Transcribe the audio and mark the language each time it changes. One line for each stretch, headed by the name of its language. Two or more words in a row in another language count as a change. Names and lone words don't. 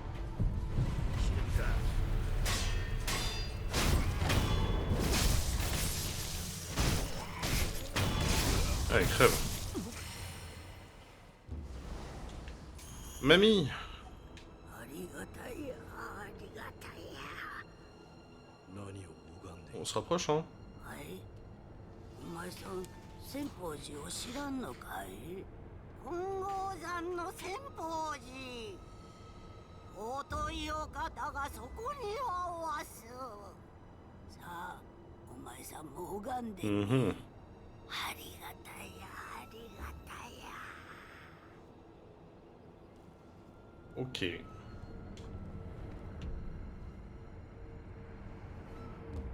French: Allez, crève. Mamie! On se rapproche, hein?
Japanese: お前さん、千宝寺を知らんのかい？金剛山の千宝寺。尊いお方がそこにはおわす。さあ、お前さんも拝んでね。ありがたや、ありがたや。
French: Ok.